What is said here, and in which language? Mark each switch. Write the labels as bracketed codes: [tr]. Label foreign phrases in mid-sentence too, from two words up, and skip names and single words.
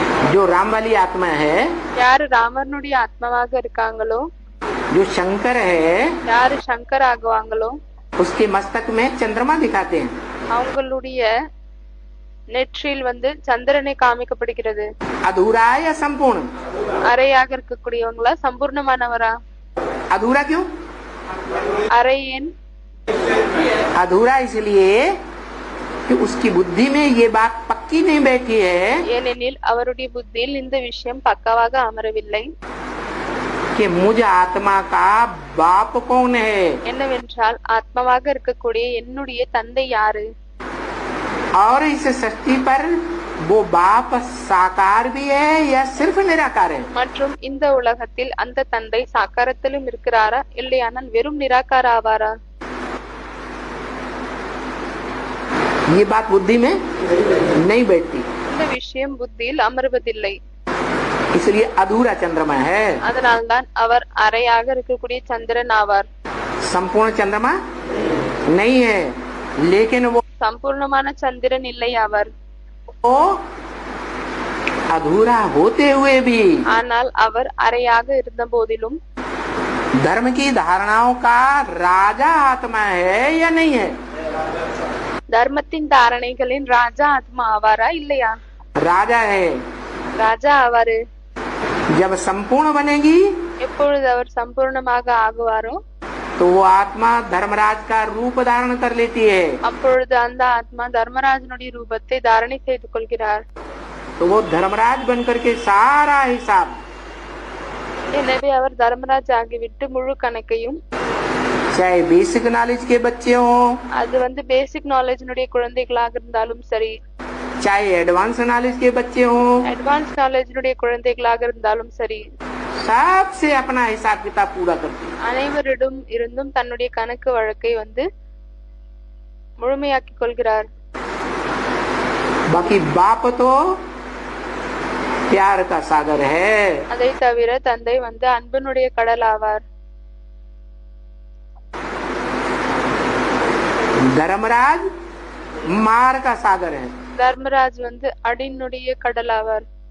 [hi] जो राम वाली आत्मा है, [ta] யாரு ராமனுடைய ஆத்மாவாக இருக்காங்களோ, [hi] जो शंकर है, [ta] யாரு சங்கர் ஆகுவாங்களோ, [hi] उसके मस्तक में चंद्रमा दिखाते हैं। [ta] அவங்களுடைய நெற்றியில் சந்திரனை காமிக்கப்படுகிறது। [hi] अधूरा है या संपूर्ण? [ta] அரையாக இருக்கக்கூடியவங்களா, சம்பூர்ணமானவரா? [hi] अधूरा क्यों? [ta] அரை ஏன்? [hi] अधूरा इसलिए कि उसकी बुद्धि में ये बात पक्की नहीं बैठी है, [ta] ஏனெனில் அவருடைய புத்தியில் இந்த விஷயம் பக்காவாக அமரவில்லை। [hi] कि मुझ आत्मा का बाप कौन है, [ta] என்னவென்றால் ஆத்மாவாக இருக்கக்கூடிய என்னுடைய தந்தை யாரு, [hi] और इस सृष्टि पर वो बाप साकार भी है या सिर्फ निराकार है। [ta] மற்றும் இந்த உலகத்தில் அந்த தந்தை சாக்காரத்திலும் இருக்கிறாரா, இல்லையானால் வெறும் நிராகார ஆவாரா? [hi] ये बात बुद्धि में नहीं बैठती, [ta] இந்த விஷயம் புத்தியில் அமர்வதில்லை। [hi] इसलिए अधूरा चंद्रमा है। [ta] அதனால்தான் அவர் அரையாக இருக்கக்கூடிய சந்திரன் ஆவார்। [hi] संपूर्ण चंद्रमा नहीं है, लेकिन वो [ta] சம்பூர்ணமான சந்திரன் இல்லை அவர்। [hi] अधूरा होते हुए भी [ta] ஆனால் அவர் அரையாக இருந்த போதிலும் [hi] धर्म की धारणाओं का राजा आत्मा है या नहीं है? [ta] தர்மத்தின் தாரணைகளின் ராஜா ஆத்மா ஆவாரா, இல்லையா? [hi] राजा है। [ta] ராஜா ஆவாரு। [hi] जब संपूर्ण बनेगी [ta] எப்பொழுது அவர் சம்பூர்ணமாக ஆகுவாரோ, [hi] तो वो आत्मा धर्मराज का रूप धारण कर लेती है। [ta] அப்பொழுது அந்த ஆத்மா தர்மராஜனுடைய ரூபத்தை தாரணை செய்து கொள்கிறார்। [hi] तो वो धर्मराज बनकर के सारा हिसाब, [ta] எனவே அவர் தர்மராஜ் ஆகிவிட்டு முழு கணக்கையும், [hi] चाहे [en] basic knowledge [hi] के बच्चे हो, [ta] அது [en] basic knowledge [ta] குழந்தைகளாக இருந்தாலும் சரி, [hi] चाहे [en] advance knowledge [hi] के बच्चे हो, [en] advance knowledge [ta] குழந்தைகளாக இருந்தாலும் சரி, [hi] सबसे अपना हिसाब किताब पूरा करती है। [ta] அனைவரிடம் இருந்தும் தன்னுடைய கணக்கு வழக்கை முழுமையாக்கிக் கொள்கிறார்। [hi] बाकी बाप तो प्यार का सागर है। [ta] அதை தவிர தந்தை அன்பினுடைய கடல் ஆவார்। [hi] धर्मराज मार का सागर है। [ta] தர்மராஜ் அடினுடைய கடல் ஆவார்।